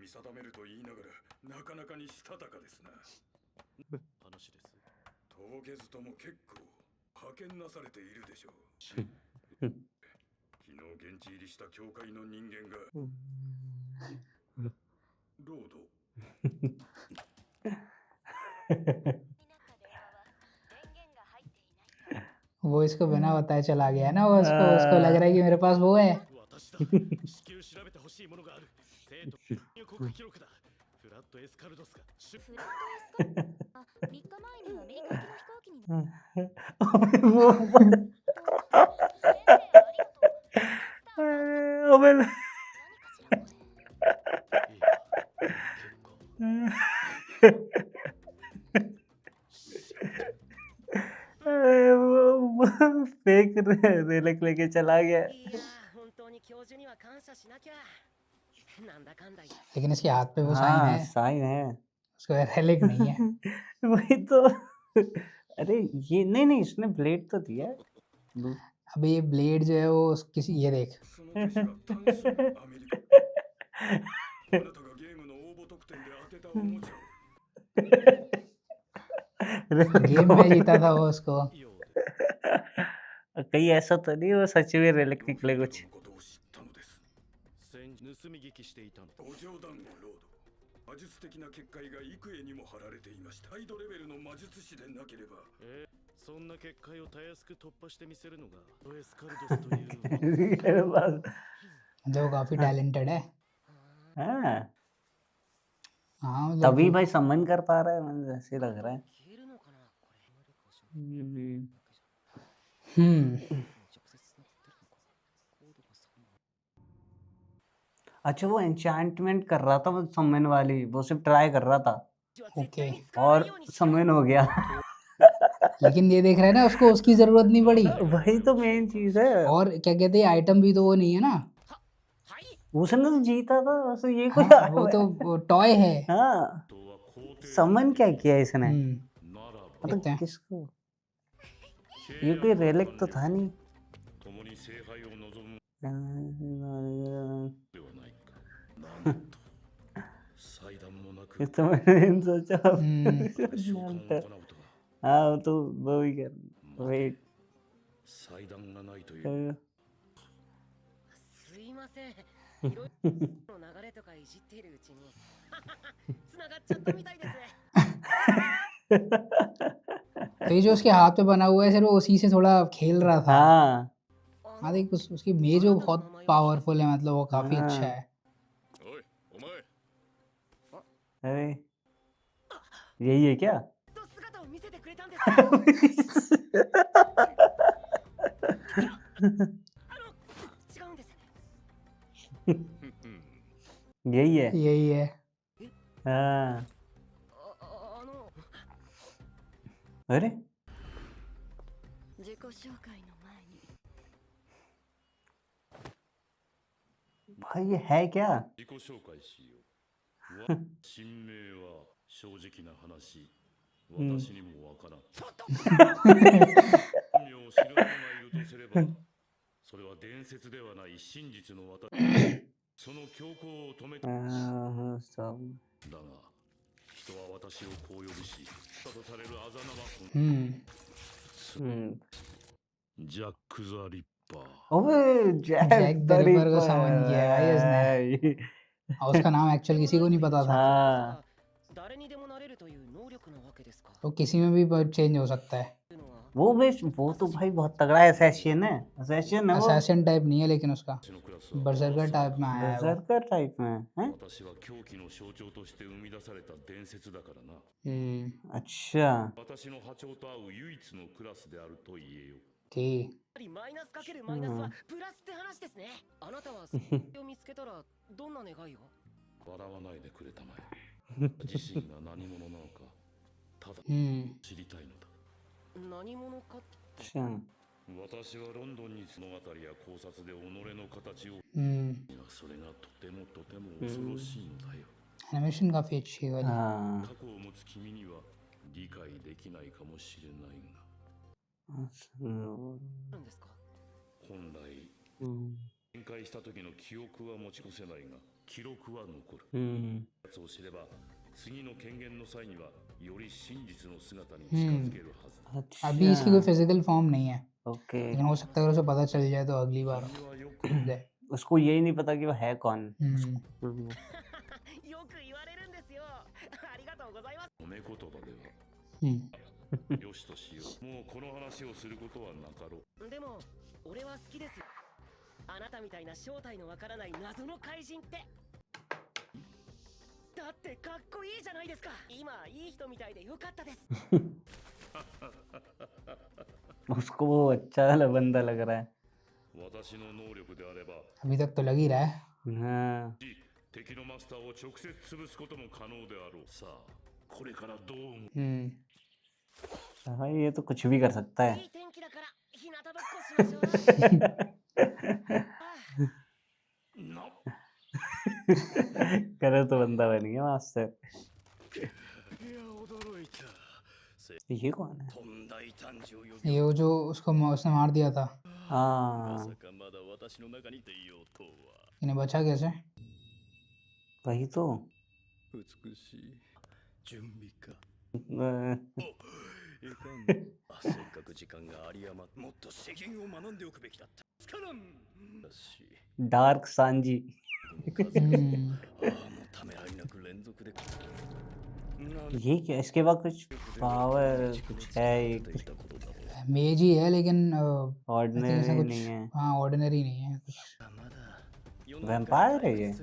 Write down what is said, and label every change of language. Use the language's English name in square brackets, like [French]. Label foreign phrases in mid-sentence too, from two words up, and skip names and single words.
[Japanese] を見定めると言いながらなかなかにしたたかですな。話です。とぼけずとも結構派遣なされているでしょう。昨日現地入りした教会の人間がロード [Hindi] वो इसको बिना बताए चला गया ना वो उसको उसको लग रहा है कि मेरे पास वो है [Japanese] 私だ。至急調べてほしいものがある。生徒入国記録だ。フラットエスカルドスが出フラットエスカあ、3日前にアメリカ行きの飛行機に乗っ [Hindi] अबे वो [Japanese] 先生ありがとう。 [Hindi] अबे [Japanese] 何かしらこれ。いい結構。 [Hindi] फेक रेलिक लेके चला गया [Japanese] いやー、本当に教授には感謝しなきゃ。なんだかんだ言って [Hindi] लेकिन इसके हाथ पे वो साइन हाँ है साइन है उसका रेलिक नहीं है वही तो अरे ये नहीं नहीं इसने ब्लेड तो दिया है। अबे ये ब्लेड जो है वो किसी ये देख [Japanese] その手が単身アメリカ。あなたがゲームの応募特典で当てたおもちゃを [Hindi] गेम में जीता था वो उसको [Japanese] ようで [Hindi] कहीं ऐसा तो नहीं वो सच में रेलिक निकले कुछ [Japanese] のことを知ったのです。先日盗み聞きしていたの。ご冗談をロード。魔術的な結界が幾重にも貼られていました。ハイドレベルの魔術師でなければ。そんな結界をたやすく突破してみせるのがエスカルドスというもの。 [Hindi] जो काफी टैलेंटेड है हाँ हाँ मतलब तभी भाई सम्मान कर पा रहा है मुझे ऐसे लग रहा है [Japanese] 消えるのかなこれ。 हम्म, 直接つながってるのか。コードが3枚。 [Hindi] अच्छा वो एन्चेंटमेंट कर रहा था वो सम्मान वाली वो सिर्फ ट्राई कर रहा था [Japanese] 絶対に使わな [Hindi] और [Japanese] いようにしよう。 [Hindi] सम्मान हो गया लेकिन ये देख रहे हैं ना उसको उसकी जरूरत नहीं पड़ी वही तो मेन चीज है और क्या कहते हैं आइटम भी तो वो नहीं है ना [Japanese] はい。 [Hindi] उसने तो जीता था उसे ये कोई हाँ, वो तो टॉय है हाँ [Japanese] とは皇帝 [Hindi] सम्मान क्या किया इसने [Japanese] ならば [Hindi] मतलब देखते हैं। किसको ये कोई रेलिक तो था नहीं [Japanese] 共に聖杯を望む [Hindi] हाँ, [Japanese] ではないか。なんと祭壇もなく [Hindi] ये तो मैंने सोचा हम्म [Japanese] 召喚を行うとは [Hindi] हाँ वो तो वो ही कर वेट [Japanese] 祭壇がないというすいません。いろいろの流れとかいじっているうちに繋がっちゃったみたいです。 [Hindi] तो ये जो उसके हाथ पे बना हुआ है सिर्फ वो उसी से थोड़ा खेल रहा था। हाँ हाँ देख उसकी मेज वो बहुत पावरफुल है, मतलब वो काफी अच्छा हाँ। है। [Japanese] おいお前 [Hindi] अरे यही है क्या [Japanese] と姿を見せてくれたんです。違うんです。 [Hindi] यही है यही है। हाँ [Japanese] あの [Hindi] अरे [Japanese] 自己紹介の前に [Hindi] भाई ये है क्या [Japanese] 自己紹介しよう。神名は正直な話、私にもわからん。本名を知る者がいるとすれば、それは伝説ではない真実の私。その強行を止めた。だが、 [Hindi] सब [Japanese] 人は私をこう呼ぶし、だとされるあざ名は、 हम्म ジャック・ザ・リッパー。 [Hindi] ओए जैक जैक द रिपर को रिपर समन किया है भाई उसने। और उसका नाम एक्चुअल किसी को नहीं पता था। हाँ [Japanese] 誰にでもなれるという能力なわけですか。 [Hindi] तो किसी में भी चेंज हो सकता है। [Japanese] というのは [Hindi] वो तो भाई बहुत तगड़ा असैसिन है असैसिन है वो असैसिन टाइप नहीं है लेकिन उसका [Japanese] 私のクラスは [Hindi] बर्सर्कर टाइप में आया है वो। बर्सर्कर टाइप में हैं [Japanese] 私は狂気の象徴として生み出された伝説だからな。 [Hindi] अच्छा [Japanese] 私の波長と合う唯一のクラスであると言えよ。 [Hindi] कि [Japanese] マイナスかけるマイナスはプラスって話ですね。あなたはそれを見つけたらどんな願いを。笑わないでくれたまえ。自身が何者なのか、ただ知りたいのだ。何者か。 [Hindi] अच्छा [Japanese] 私はロンドンに物語や考察で己の形を、それがとてもとても恐ろしいのだよ。 [Hindi] एनिमेशन काफी अच्छी है वाली। हाँ [Japanese] 過去を持つ君には理解できないかもしれないが、なんですか。本来 हम्म 展開した時の記憶は持ち越せないが、記録は残る。 हम्म やつを知れば、次の権限の際にはより真実の姿に近づけるはず。 [Hindi] अभी इसकी कोई [English] physical form [Hindi] नहीं है, ओके लेकिन हो सकता है अगर उसे पता चल जाए तो अगली बार [Japanese] 君はよく [Hindi] दे। उसको यही नहीं पता कि वो है कौन [Japanese] よく言われるんですよ。ありがとうございます。褒め言葉で हम्म はよしとしよう。もうこの話をすることはなかろう。でも俺は好きですよ。あなたみたいな正体のわからない謎の怪人って。だってかっこいいじゃないですか。今いい人みたいでよかったです。 [Hindi] उसको वो अच्छा वाला बंदा लग रहा है [Japanese] 私の能力であれば、 [Hindi] अभी तक तो लग ही रहा है। हाँ [Japanese] 敵のマスターを直接潰すことも可能であろう。さあ、これからどう思う？ [Hindi] भाई ये तो कुछ भी कर सकता [Japanese] い [Hindi] है [Japanese] い天気だから日向ぼっこしましょう。な [Hindi] करे तो बंदा बन गया मास्टर [Japanese] いや、驚いた。 [Hindi] ये कौन है [Japanese] とんだ異端児を呼び [Hindi] ये वो जो उसने मार दिया था, [Japanese] ま [Hindi] हाँ [Japanese] さかまだ私の中にていようとは。 [Hindi] इन्हें बचा कैसे? वही तो [Japanese] 美しい準備か。 अ, いかん。せっかく時間が有り余って、もっと詩吟を学んでおくべきだった。つからん。だし、 [Hindi] डार्क सांजी [Japanese] ああ、もうためらいなく連続で。 [Hindi] ये क्या इसके बाद कुछ पावर कुछ है ये कुछ मेज ही है लेकिन ऑर्डिनरी कुछ नहीं है हाँ ऑर्डिनरी नहीं है कुछ। वैम्पायर है ये